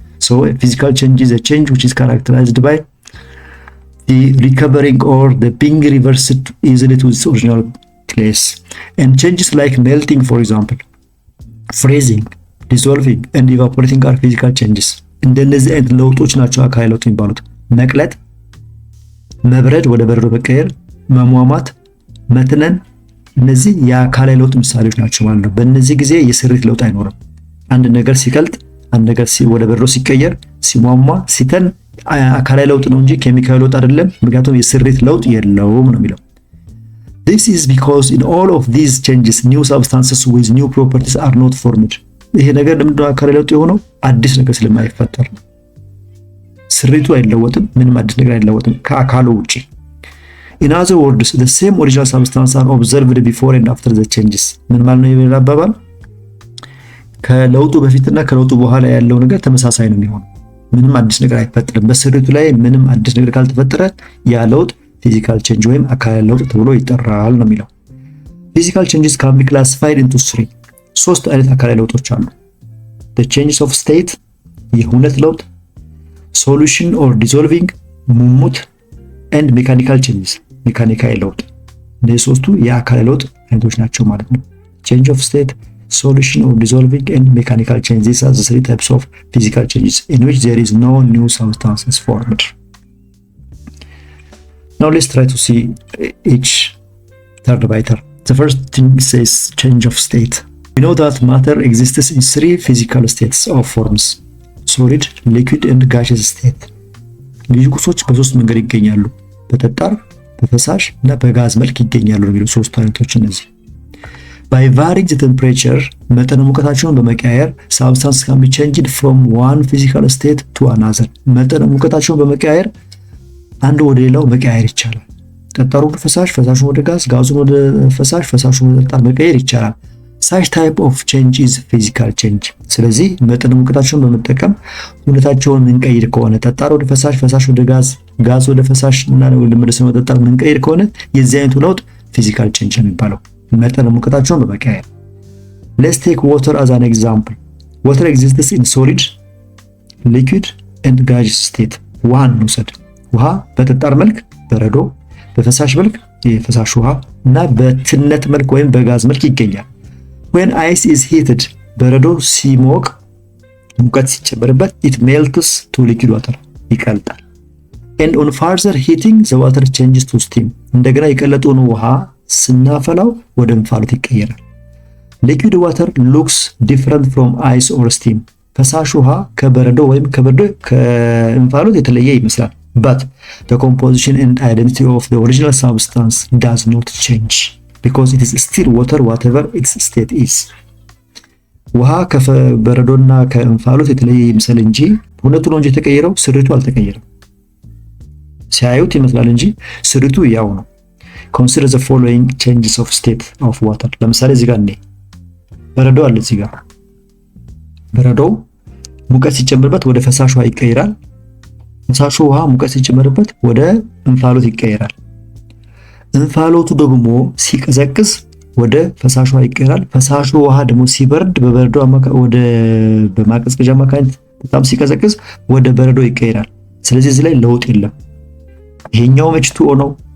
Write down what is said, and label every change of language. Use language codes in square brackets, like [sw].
[en] So a physical change is a change which is characterized by the recovering or the being reversed easily to its original place. And changes like melting, for example, freezing, dissolving and evaporating are physical changes. [am] እንደነዚህ አይነት ለውጦች ናቸው አካላዊ ለውጥ የሚባሉት። መቅለጥ፣ መብረድ፣ ወደ በረዶ መቀየር፣ መሟሟት፣ መትነን፣ እነዚህ የአካላዊ ለውጥ ምሳሌዎች ናቸው ማለት ነው። በእነዚህ ጊዜ የስሪት ለውጥ አይኖርም። አንድ ነገር ሲቀልጥ፣ አንድ ነገር ወደ በረዶ ሲቀየር፣ ሲሟሟ፣ ሲተን አካላዊ ለውጥ ነው እንጂ ኬሚካዊ ለውጥ አይደለም። ምክንያቱም የስሪት ለውጥ የለውም ነው የሚለው። [en] This is because in all of these changes new substances with new properties are not formed. [am] ይሄ ነገር ለምንድነው አካላዊ ለውጥ የሆነው? አዲስ ነገር ስለማይፈጠር ነው። ስሪቱ አይለወጥም፣ ምንም አዲስ ነገር አይለወጥም ከአካሉ ውጪ። [en] In other words, the same original substances are observed before and after the changes. [am] ምን ማለት ነው የሚለው አባባል? ከለውጡ በፊትና ከለውጡ በኋላ ያለው ነገር ተመሳሳይ ነው የሚሆነው። ምንም አዲስ ነገር አይፈጠርም። በስሪቱ ላይ ምንም አዲስ ነገር ካልተፈጠረ ያ ለውጥ ፊዚካል ቼንጅ ወይም አካላዊ ለውጥ ተብሎ ይጠራል ነው የሚለው። [en] ፊዚካል ቼንጅስ ካን ቢ ክላሲፋይድ ኢንቱ [am] 3 ሶስት አይነት አካላዊ ለውጦች አሉ። [en] the changes of state [am] የሁነት ለውጥ፣ [en] solution or dissolving ሙሙት and mechanical changes [am] ሜካኒካዊ ለውጥ። እነዚህ ሶስቱ የአካላዊ ለውጥ አይነቶች ናቸው ማለት ነው። [en] change of state, solution or dissolving and mechanical changes. These are the three types of physical changes in which there is no new substances formed. Now let's try to see each third by third. The first thing says change of state. We know that matter exists in three physical states of forms: solid, liquid and gaseous state. [am] ልዩ ቁሶች በሶስት መንገድ ይገኛሉ። በጠጣር፣ በፈሳሽ እና በጋዝ መልክ ይገኛሉ ነው የሚለው ሶስቱ አይነቶች እነዚህ። [en] By varying the temperature, [am] መጠነ ሙቀታቸውን በመቀያየር [en] substance can be changed from one physical state to another. [am] መጠነ ሙቀታቸውን በመቀያየር አንዱ ወደ ሌላው መቀያየር ይቻላል። ጠጣሩ ወደ ፈሳሽ፣ ፈሳሹን ወደ ጋዝ፣ ጋዙን ወደ ፈሳሽ፣ ፈሳሹን ወደ ጠጣር መቀየር ይቻላል። [en] Such type of change is physical change. [am] ስለዚህ መጠነ ሙቀታቸውን በመጠቀም ሁኔታቸውን እንቀይር ከሆነ ጠጣር ወደ ፈሳሽ፣ ፈሳሽ ወደ ጋዝ፣ ጋዝ ወደ ፈሳሽ እና ወደ መደሰም ወደ ጠጣር እንቀይር ከሆነ የዚህ አይነቱ ለውጥ ፊዚካል ቼንጅ ነው የሚባለው። መጠነ ሙቀታቸውን በመቀየር። [en] Let's take water as an example. Water exists in solid, liquid and gaseous state. [am] ውሃን እንውሰድ። ውሃ በጠጣር መልክ በረዶ፣ በፈሳሽ መልክ የፈሳሽ ውሃ እና በትነት መልክ ወይም በጋዝ መልክ ይገኛል። [en] When ice is heated, [am] በረዶ ሲሞቅ ሙቀት ሲጨመርበት [en] it melts to liquid water [am] ይቀልጣል። [en] And on further heating the water changes to steam. [am] እንደገና የቀለጠውን ውሃ ስናፈላው ወደ እንፋሎት ይቀየራል። [en] Liquid water looks different from ice or steam. [am] ፈሳሽ ውሃ ከበረዶ ወይም ከእንፋሎት የተለየ ይመስላል። [en] But the composition and identity of the original substance does not change because it is still water whatever its state is. [am] ውሃ ከበረዶና ከእንፋሎት የተለየ ይመስል እንጂ ሁለቱ ነው እንጂ የተቀየረው ስሪቱ አልተቀየረም። ሲያዩት ይመስላል እንጂ ስሪቱ ያው ነው። [en] Consider the following changes of state of water. [am] ለምሳሌ እዚህ ጋር በረዶ አለ። እዚህ ጋር በረዶው ሙቀት ሲጨመርበት ወደ ፈሳሽ ውሃ ይቀየራል። ፈሳሹ ውሃ ሙቀት ሲጨመርበት ወደ እንፋሎት ይቀየራል። እንፋሎቱ ደግሞ ሲቀዘቅዝ ወደ ፈሳሽ ውሃ ይቀየራል። ፈሳሹ ውሃ ደግሞ ሲበርድ በበረዶ ወደ በማቀዝቀዣ አማካኝነት በጣም ሲቀዘቅዝ ወደ በረዶ ይቀየራል። ስለዚህ እዚህ ላይ ለውጥ የለም። ይሄኛው H2O ነው፣